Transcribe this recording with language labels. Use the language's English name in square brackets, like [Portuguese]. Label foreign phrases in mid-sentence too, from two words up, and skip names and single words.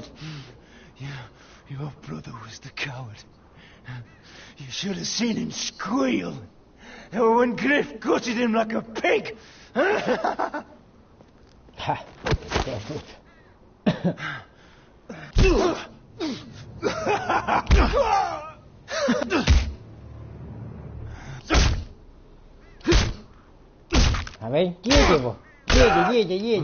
[English] Your brother was the coward. You should have seen him squeal when Griff gutted him like a pig. [Spanish] Ha. A ver, quiete, po. Quiete.